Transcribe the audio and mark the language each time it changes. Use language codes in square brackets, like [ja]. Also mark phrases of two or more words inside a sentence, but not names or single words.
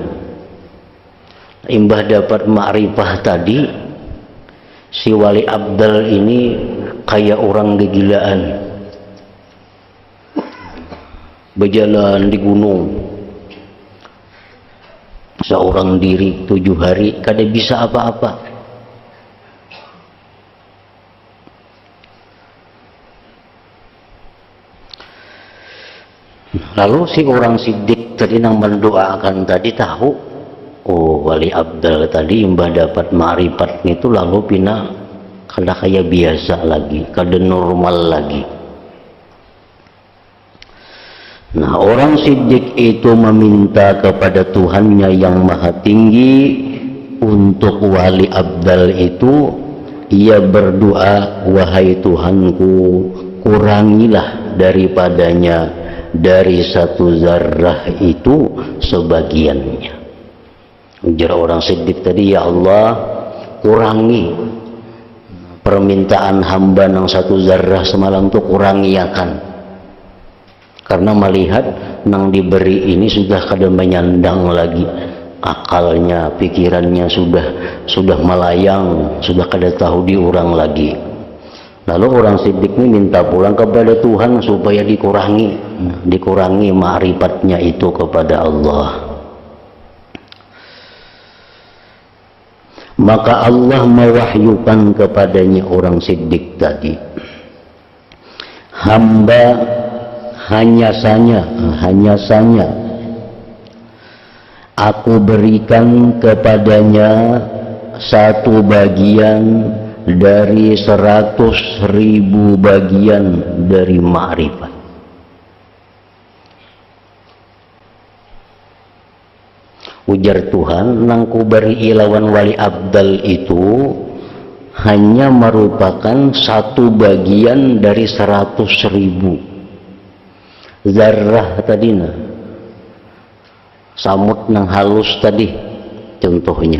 [bjn] Imbah dapat ma'rifah tadi, si wali abdal ini kayak orang kegilaan, berjalan di gunung seorang diri 7 hari, kada bisa apa-apa. [id] Lalu si orang siddiq tadi yang mendoakan tadi tahu, [bjn] oh wali abdal tadi imbah dapat ma'rifat itu, lalu pina kada kayak biasa lagi, kada normal lagi. [id] Nah, orang siddiq itu meminta kepada Tuhannya yang maha tinggi. Untuk wali abdal itu ia berdoa, wahai Tuhanku, kurangilah daripadanya dari 1 zarrah itu sebagiannya. [bjn] Ujar orang siddiq tadi, ya Allah, kurangi permintaan hamba yang 1 zarrah semalam tuh, kurangi ya kan. Karena melihat nang diberi ini sudah kada menyandang lagi, akalnya, pikirannya sudah melayang, sudah kada tahu diurang lagi. [id] Lalu orang siddiq ini minta pulang kepada Tuhan supaya dikurangi ma'rifatnya itu kepada Allah. Maka Allah mewahyukan kepadanya orang siddiq tadi, hamba hanya saja aku berikan kepadanya 1 bagian dari 100.000 bagian dari ma'rifat. [bjn] Ujar Tuhan, nang ku beri ilawan wali abdal itu hanya merupakan 1 bagian dari 100.000 zarrah tadi, nah samut nang halus tadi contohnya.